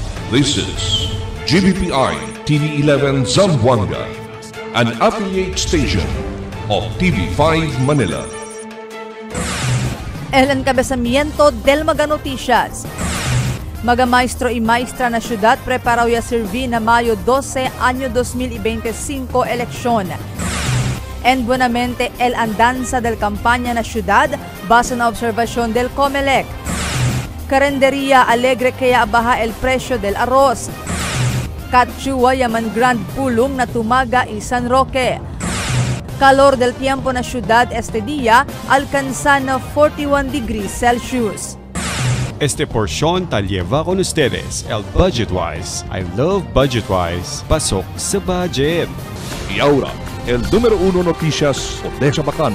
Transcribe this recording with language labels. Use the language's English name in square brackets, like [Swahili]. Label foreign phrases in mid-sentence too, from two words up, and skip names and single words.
[English] This is GBPI TV11 Zamboanga, an affiliate station of TV5 Manila. [Chavacano] El encabezamiento del Maga Noticias. Maga maestro y maestra na syudad preparaw ya servir na Mayo 12, año 2025 eleksyon. En buenamente el andanza del campaña na syudad base na observasyon del COMELEC. Karenderia alegre kaya abaha el presyo del arroz. Katsuwa yaman grand pulong na tumaga y San Roque. Calor del tiempo na syudad este día alcanza na 41 degrees Celsius. Este porción tal lleva con ustedes el Budgetwise. [English] I love Budgetwise. [Filipino] Pasok sa budget. [Chavacano] Y ahora, el número 1 noticias de Chabacano.